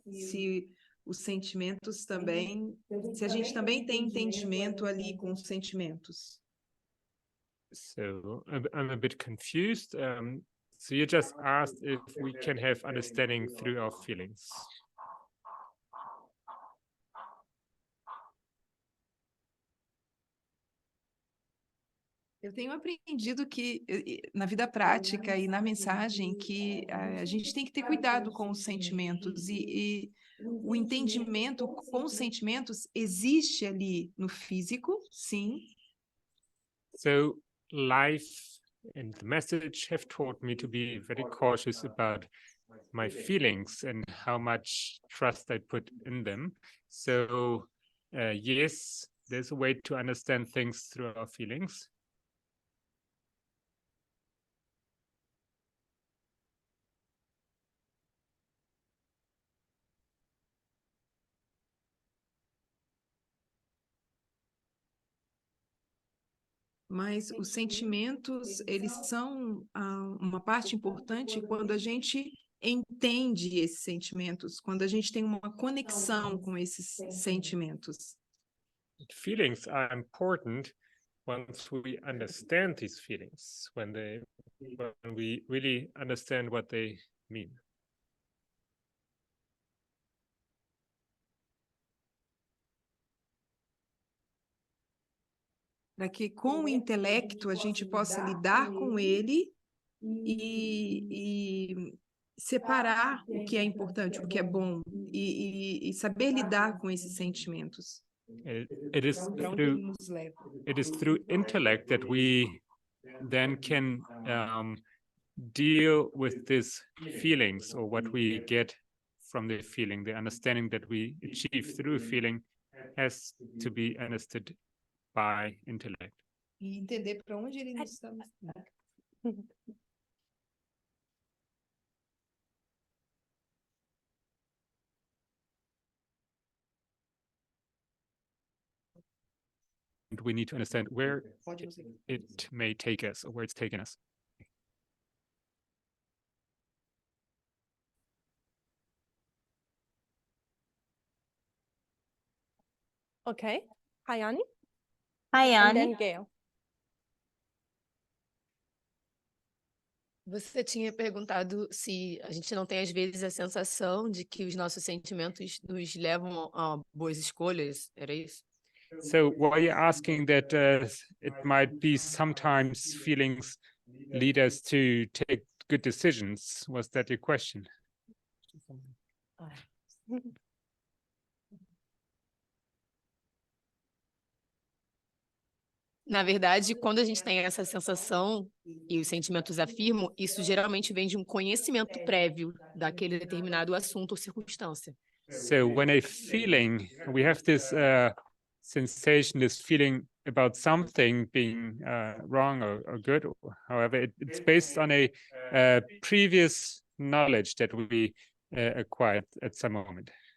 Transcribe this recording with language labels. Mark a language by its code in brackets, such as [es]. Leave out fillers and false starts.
[pt] Se os sentimentos também, se a gente também tem entendimento ali com os sentimentos. [en] So I'm a bit confused. So you just asked if we can have understanding through our feelings. [pt] Eu tenho aprendido que, na vida prática e na mensagem, que a gente tem que ter cuidado com os sentimentos e o entendimento com os sentimentos existe ali no físico, sim. [en] So life and the message have taught me to be very cautious about my feelings and how much trust I put in them. So yes, there's a way to understand things through our feelings. [pt] Mas os sentimentos, eles são uma parte importante quando a gente entende esses sentimentos, quando a gente tem uma conexão com esses sentimentos. [en] Feelings are important once we understand these feelings, when we really understand what they mean. [pt] Para que com o intelecto a gente possa lidar com ele e separar o que é importante, o que é bom, e saber lidar com esses sentimentos. [en] It is [pt] Para onde ele nos leva. [en] It is through intellect that we then can deal with these feelings, or what we get from the feeling. The understanding that we achieve through feeling has to be understood by intellect. [pt] E entender para onde ele nos está. [en] And we need to understand where it may take us, or where it's taken us. Okay. Hayani? Hi, And then Anne. Gail. [pt] Você tinha perguntado se a gente não tem, às vezes, a sensação de que os nossos sentimentos nos levam a boas escolhas, era isso? [en] So were you asking that it might be sometimes feelings lead us to take good decisions? Was that your question? [pt] Na verdade, quando a gente tem essa sensação e os sentimentos afirmam, isso geralmente vem de um conhecimento prévio daquele determinado assunto ou circunstância. [en] So when a feeling, we have this sensation, this feeling about something being wrong or good, or however, it's based on a previous knowledge that we acquired at some moment.